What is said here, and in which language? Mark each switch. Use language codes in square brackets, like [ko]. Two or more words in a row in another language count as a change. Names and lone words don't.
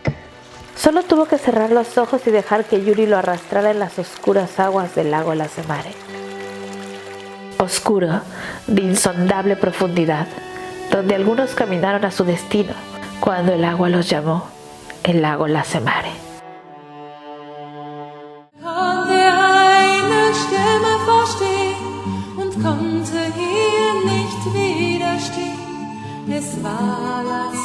[es] Solo tuvo que cerrar los ojos y dejar que Yuri lo arrastrara en las oscuras aguas del lago Lasse Mare. Oscuro, de insondable profundidad, donde algunos caminaron a su destino cuando el agua los llamó el lago Lasse Mare. [de] Konnte eine Stimme verstehen und konnte ihr nicht widerstehen. Es war